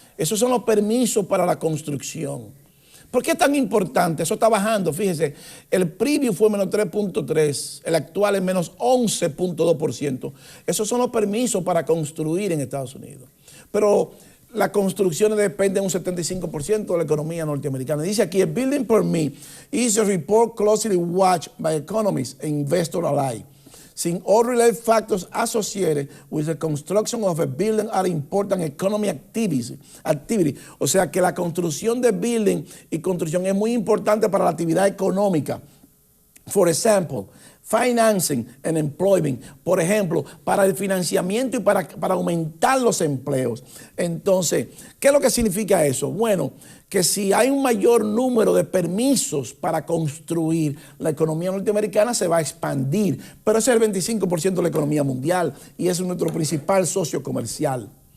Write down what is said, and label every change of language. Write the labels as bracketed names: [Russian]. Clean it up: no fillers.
[Spanish] Esos son los permisos para la construcción. ¿Por qué es tan importante? Eso está bajando, fíjese. El preview fue menos 3.3, el actual es menos 11.2%. Esos son los permisos para construir en Estados Unidos. Pero las construcciones dependen un 75% de la economía norteamericana. [English] Dice aquí, a building permit is a report closely watched by economists and investors alike. Since all related factors associated with the construction of a building are important economic activity. [Spanish] O sea que la construcción de building y construcción es muy importante para la actividad económica. [English] For example, financing and employment, [Spanish] por ejemplo, para el financiamiento y para aumentar los empleos. Entonces, ¿qué es lo que significa eso? Bueno, que si hay un mayor número de permisos para construir, la economía norteamericana se va a expandir, pero ese es el 25% de la economía mundial y ese es nuestro principal socio comercial.